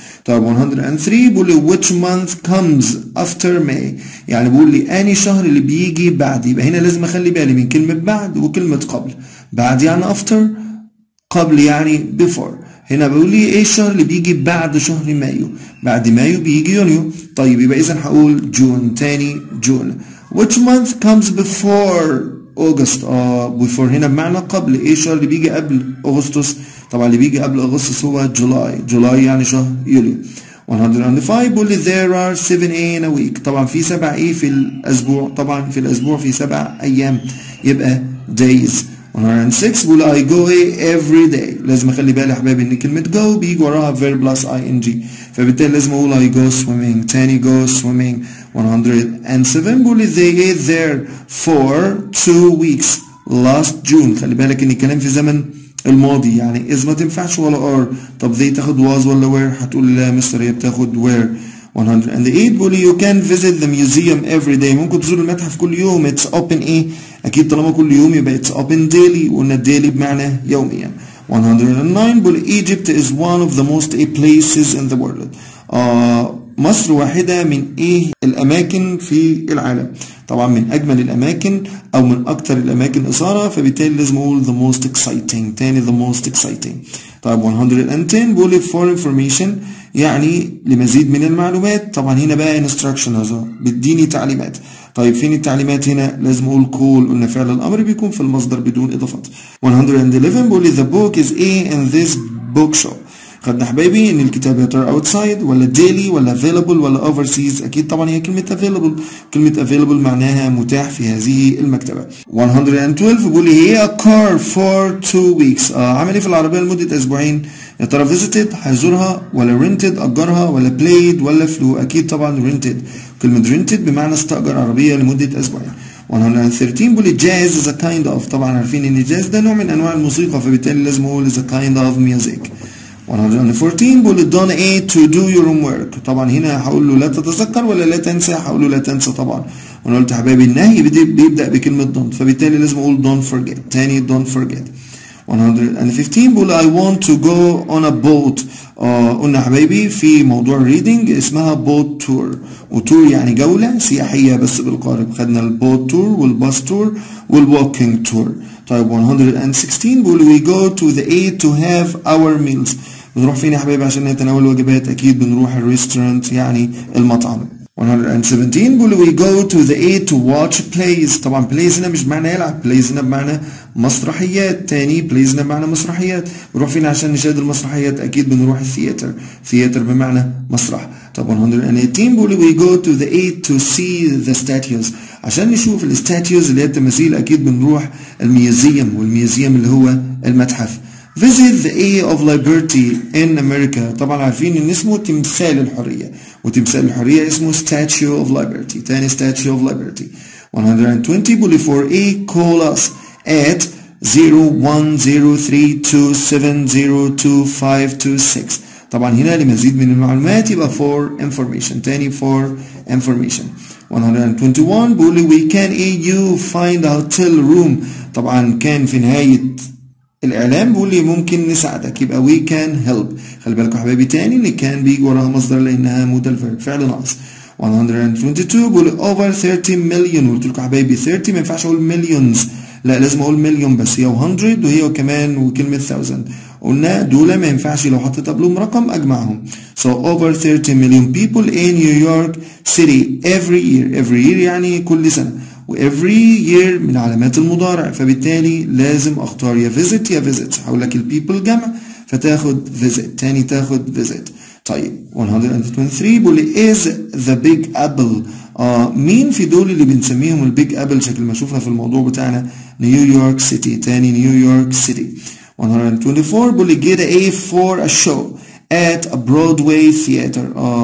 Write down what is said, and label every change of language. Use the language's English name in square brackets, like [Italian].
[Arabic] طيب 103 بيقول لي [English] which month comes after May؟ [Arabic] يعني بيقول لي أنهي شهر اللي بيجي بعد. يبقى هنا لازم أخلي بالي من كلمة بعد وكلمة قبل. بعد يعني after، قبل يعني before. هنا بيقول لي ايه الشهر اللي بيجي بعد شهر مايو؟ بعد مايو بيجي يونيو. طيب يبقى إذا هقول جون. تاني جون. [English] which month comes before August؟ before هنا بمعنى قبل. [Arabic] ايه الشهر اللي بيجي قبل أغسطس؟ طبعا اللي بيجي قبل أغسطس هو جولاي يعني شهر يوليو. [English] 105 بيقول لي there are 7 in a week. [Arabic] طبعا في 7 ايه في الأسبوع؟ طبعا في الأسبوع في 7 أيام يبقى days. [English] 106 بيقول I go every day. [Arabic] لازم أخلي بالي يا حبايبي إن كلمة go بيجي وراها verb plus ing، فبالتالي لازم أقول [English] I go swimming. تاني go swimming. 107 بيقول لي they ate there for 2 weeks last June. [Arabic] خلي بالك إن الكلام في زمن الماضي يعني إذ ما تنفعش ولا are. طب they تاخد was ولا were؟ هتقول لا مستر هي بتاخد were. [English] 108 بيقول you can visit the museum every day. [Arabic] ممكن تزور المتحف كل يوم. it's open ايه؟ اكيد طالما كل يوم يبقى [English] it's open daily، [Arabic] وقلنا daily بمعنى يوميا. [English] 109 بيقول Egypt is one of the most places in the world. [Arabic] مصر واحدة من الأماكن في العالم. طبعا من أجمل الأماكن أو من أكثر الأماكن إثارة، فبالتالي لازم أقول [English] the most exciting. [Arabic] تاني the most exciting. طيب 110 بيقول for information يعني لمزيد من المعلومات. طبعا هنا بقى instructions بتديني تعليمات. طيب فين التعليمات هنا؟ لازم اقول call. قلنا فعل الامر بيكون في المصدر بدون اضافات. [English] 111 بيقول لي the book is in this bookshop. [Arabic] خدنا حبايبي ان الكتاب يا ترى outside ولا daily ولا available ولا overseas. اكيد طبعا هي كلمه available. كلمه available معناها متاح في هذه المكتبه. [English] 112 بيقول لي هي a car for 2 weeks. [Arabic] عمل ايه في العربيه لمده اسبوعين؟ يا ترى visited هيزورها ولا rented اجرها ولا played ولا flew؟ اكيد طبعا rented. كلمه rented بمعنى استاجر عربيه لمده اسبوعين. [English] 113 بيقول لي jazz is a kind of. [Arabic] طبعا عارفين ان jazz ده نوع من انواع الموسيقى، فبالتالي لازم اقول [English] is a kind of music. 114 بيقول لي don't eat to do your homework. [Arabic] طبعا هنا هقول له لا تتذكر ولا لا تنسى؟ هقول له لا تنسى طبعا. وانا قلت يا حبايبي النهي بيبدا بكلمه don't، فبالتالي لازم اقول [English] don't forget. تاني don't forget. 115 بيقول I want to go on a boat. [Arabic] قلنا يا حبايبي في موضوع reading اسمها boat tour، وتور يعني جولة سياحية بس بالقارب. خدنا البوت تور والباص تور والوالكينج تور. [English] طيب 116 بيقول we go to the aid to have our meals. [Arabic] بنروح فين يا حبايبي عشان نتناول الوجبات؟ أكيد بنروح الريستورانت يعني المطعم. [English] 117 بيقول we go to the aid to watch plays. [Arabic] طبعا plays هنا مش بمعنى يلعب، plays هنا بمعنى مسرحيات. تاني plays هنا بمعنى مسرحيات. بنروح فين عشان نشاهد المسرحيات؟ أكيد بنروح الثياتر. ثياتر بمعنى مسرح. [English] طب 118 بيقول we go to the aid to see the statues. [Arabic] عشان نشوف الستاتيوز اللي هي التماثيل أكيد بنروح الميوزيوم، والميوزيوم اللي هو المتحف. [English] Visit the A of Liberty in America. [Arabic] طبعا عارفين ان اسمه تمثال الحرية، وتمثال الحرية اسمه Statue of Liberty. [English] تاني Statue of Liberty. 120 بيقول for A call us at 010327022526. [Arabic] طبعا هنا لمزيد من المعلومات يبقى for information. [English] تاني for information. 121 بيقول we can you find a hotel room. [Arabic] طبعا كان في نهاية الإعلام بيقول لي ممكن نساعدك، يبقى [English] we can help. [Arabic] خلي بالكم يا حبايبي تاني إن كان بيجي وراها مصدر لأنها modal verb فعل ناقص. 122 بيقول over 30 مليون. قلت لكم يا حبايبي 30 ما ينفعش أقول millions، لا لازم أقول مليون بس. هي 100 وهي كمان وكلمة 1000 قلنا دول ما ينفعش لو حطيت قبلهم رقم أجمعهم. [English] So over 30 million people in New York City every year. [Arabic] every year يعني كل سنة، و every year من علامات المضارع، فبالتالي لازم اختار يا visit يا visit. هقول لك البيبل جمع فتاخد visit. تاني تاخد visit. [English] طيب 123 بيقول لي is the big apple. [Arabic] مين في دول اللي بنسميهم البيج ابل شكل ما شفنا في الموضوع بتاعنا؟ نيويورك سيتي. تاني نيويورك سيتي. [English] 124 بيقول لي get a for a show at a Broadway theater.